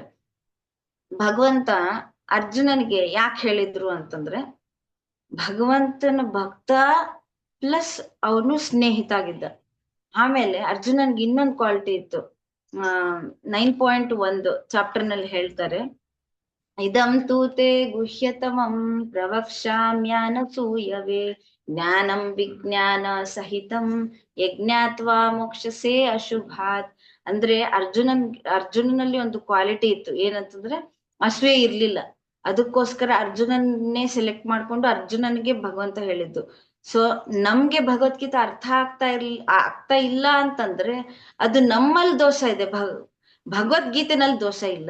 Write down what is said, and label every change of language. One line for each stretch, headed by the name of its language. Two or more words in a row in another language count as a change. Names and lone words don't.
Kannada: ಭಗವಂತ ಅರ್ಜುನನಿಗೆ ಯಾಕೆ ಹೇಳಿದ್ರು ಅಂತಂದ್ರೆ, ಭಗವಂತನ ಭಕ್ತ ಪ್ಲಸ್ ಅವನು ಸ್ನೇಹಿತ ಆಗಿದ್ದ. ಆಮೇಲೆ ಅರ್ಜುನನ್ಗೆ ಇನ್ನೊಂದು ಕ್ವಾಲಿಟಿ ಇತ್ತು. 9.1 ಚಾಪ್ಟರ್ ನಲ್ಲಿ ಹೇಳ್ತಾರೆ,
Sanskrit: ಇದಂ ತೂತೆ ಗುಹ್ಯತಮಂ ಪ್ರವಕ್ಷ್ಯಾಮ್ಯಾನಸೂಯವೇ ಜ್ಞಾನಂ ವಿಜ್ಞಾನ ಸಹಿತಂ ಯಜ್ಞಾತ್ವಾ ಮೋಕ್ಷಸೇ ಅಶುಭಾತ್.
Kannada: ಅಂದ್ರೆ ಅರ್ಜುನನಲ್ಲಿ ಒಂದು ಕ್ವಾಲಿಟಿ ಇತ್ತು, ಏನಂತಂದ್ರೆ ಅಸೂಯೆ ಇರ್ಲಿಲ್ಲ. ಅದಕ್ಕೋಸ್ಕರ ಅರ್ಜುನನ್ನೇ ಸೆಲೆಕ್ಟ್ ಮಾಡ್ಕೊಂಡು ಅರ್ಜುನನಿಗೆ ಭಗವಂತ ಹೇಳಿದ್ದು. ಸೊ ನಮ್ಗೆ ಭಗವದ್ಗೀತೆ ಅರ್ಥ ಆಗ್ತಾ ಇಲ್ಲ ಅಂತಂದ್ರೆ ಅದು ನಮ್ಮಲ್ಲಿ ದೋಷ ಇದೆ, ಭಗವದ್ಗೀತೆನಲ್ಲಿ ದೋಷ ಇಲ್ಲ.